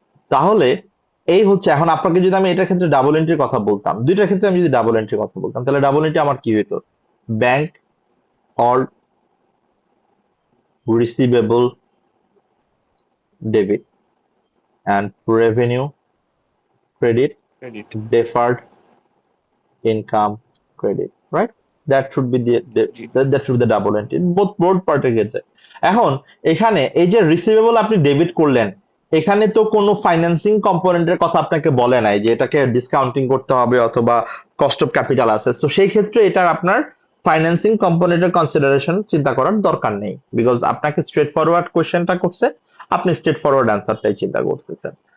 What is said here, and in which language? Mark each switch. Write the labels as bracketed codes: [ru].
[bn] তাহলে এই হচ্ছে, এখন আপনাকে যদি আমি এটার ক্ষেত্রে ডাবল এন্ট্রির কথা বলতাম, দুইটার ক্ষেত্রে আমি যদি ডাবল এন্ট্রির কথা বলতাম, তাহলে ডাবল এন্ট্রি আমার কি হইতো? [en] Bank or receivable debit and revenue credit credit. deferred income credit, right? That should be [bn] G. [en] that should be the double entry both [bn] পার্টের ক্ষেত্রে। এখন এখানে এই যে রিসিভেবল আপনি ডেবিট করলেন, এখানে তো কোনো ফাইন্যান্সিং কম্পোনেন্টের কথা আপনাকে বলে নাই যে এটাকে ডিসকাউন্টিং করতে হবে অথবা কস্ট অফ ক্যাপিটাল আছে। তো সেই ক্ষেত্রে এটার আপনার ফাইন্যান্সিং কম্পোনেন্টের কনসিডারেশন চিন্তা করার দরকার নেই, বিকজ আপনাকে স্ট্রেট ফরওয়ার্ড কোশ্চেনটা করছে, আপনি স্ট্রেট ফরওয়ার্ড অ্যান্সারটাই চিন্তা করতেছেন।